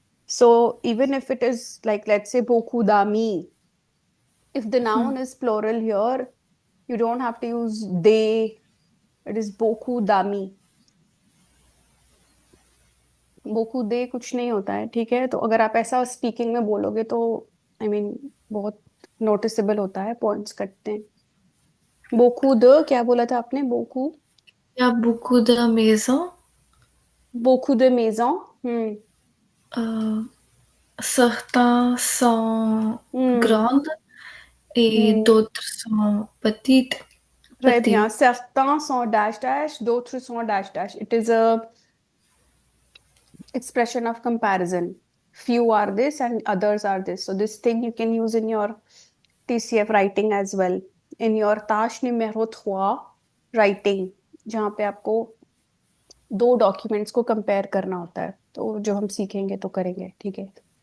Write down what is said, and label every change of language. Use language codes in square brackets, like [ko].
[en] So even if it is like, let's say, [fr] beaucoup d'amis, [en] if the noun is plural here, you don't have to use they. It is beaucoup d'amis. [hi] beaucoup दे कुछ नहीं होता है, ठीक है? तो अगर आप ऐसा स्पीकिंग में बोलोगे तो आई मीन बहुत नोटिसेबल होता है, पॉइंट्स कटते हैं। beaucoup de क्या बोला था आपने? [fr] beaucoup Il y a beaucoup de maisons. beaucoup de maisons. Euh, certains sont Hmm. grandes et Hmm. d'autres sont petites. Très bien. Petites. Certains sont dash dash, d'autres sont dash dash. [en] It is a expression of comparison. Few are this and others are this. So this thing you can use in your TCF writing as well. In your [hi] tâche numéro 3 writing, जहाँ पे आपको दो documents को compare करना होता है, तो जो हम सीखेंगे तो करेंगे, ठीक है?